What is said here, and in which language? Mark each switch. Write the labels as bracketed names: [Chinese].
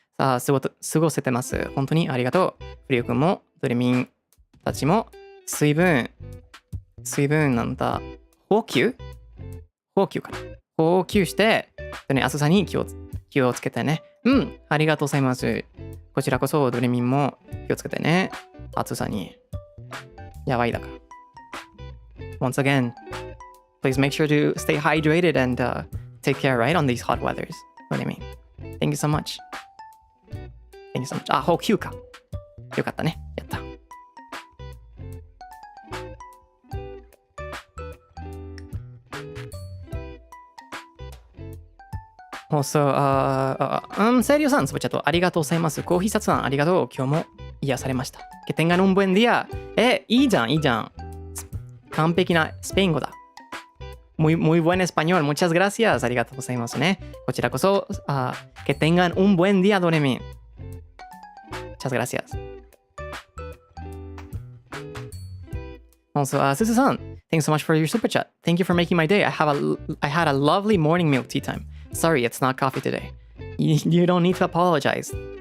[Japanese] さあ、過ごせてます。本当にありがとう。フリオ君も、ドレミンたちも、水分なんだ、補給かな。補給して、暑さに気をつけてね。ありがとうございます。こちらこそ、ドレミンも気をつけてね。暑さに。やばいだから。 [English] Once again, please make sure to stay hydrated and take care, right, on these hot weathers. What do you mean? Thank you so much. Thank you so much. [Japanese] 補給か。よかったね。やった。 Also, セリオさん、スパチャットありがとうございます。コーヒーサツさん、ありがとう。今日も癒されました。 [Spanish] Que tengan un buen día. [Japanese] いいじゃん。完璧なスペイン語だ。 [Spanish] muy buen español. Muchas gracias. [Japanese] ありがとうございますね。こちらこそ、 [Spanish] que tengan un buen día, Doremi. Muchas gracias. [English] Also, Susu san, thanks so much for your super chat. Thank you for making my day. I had a lovely morning milk tea time. Sorry, it's not coffee today. You don't need to apologize.